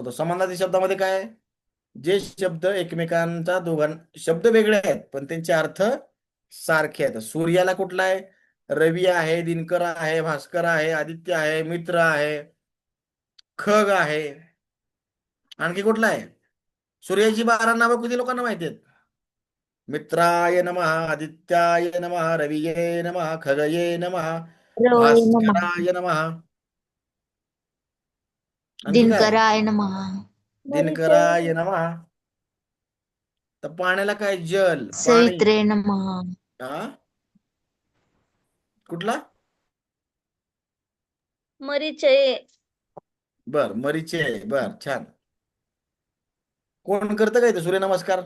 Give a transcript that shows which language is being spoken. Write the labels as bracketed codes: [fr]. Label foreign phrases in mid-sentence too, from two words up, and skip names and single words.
[mr] तर समानार्थी शब्दामध्ये काय? जे शब्द एकमेकांचा शब्द वेगळे आहेत पण त्यांचे अर्थ सारखे आहेत. सूर्याला कुठला आहे? रवी आहे, दिनकर आहे, भास्कर आहे, आदित्य आहे, मित्र आहे, खग आहे. आणखी कुठला आहे? सूर्याची 12 नावं किती लोकांना माहिती आहेत? [sa] मित्राय नमः, आदित्याय नमः, रविये नमः, खगये नमः, रवळे नमः. भास्कराय नमः. [mr] आणखी काय? [sa] दिनकराय नमः. दिनकराय नमः. [mr] तर पाण्याला काय? जल, पाणी. [sa] सवित्रे नमः. [mr] हा, कुठला? [sa] मरीचये. [mr] बर, मरीचे, बर, छान. कोण करतं काय ते सूर्यनमस्कार?